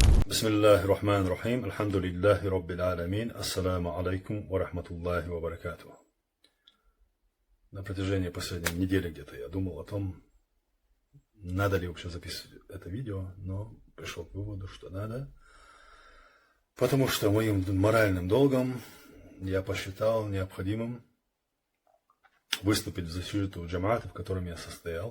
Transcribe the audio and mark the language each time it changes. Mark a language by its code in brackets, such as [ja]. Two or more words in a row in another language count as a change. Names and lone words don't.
[ar] بسم الله الرحمن الرحيم. الحمد لله رب العالمين. السلام عليكم ورحمة الله وبركاته. [ru] На протяжении последней недели где-то я думал о том, надо ли вообще записывать это видео, но пришел к выводу, что надо, потому что моим моральным долгом я посчитал необходимым выступить в защиту джамаата, в котором я состоял.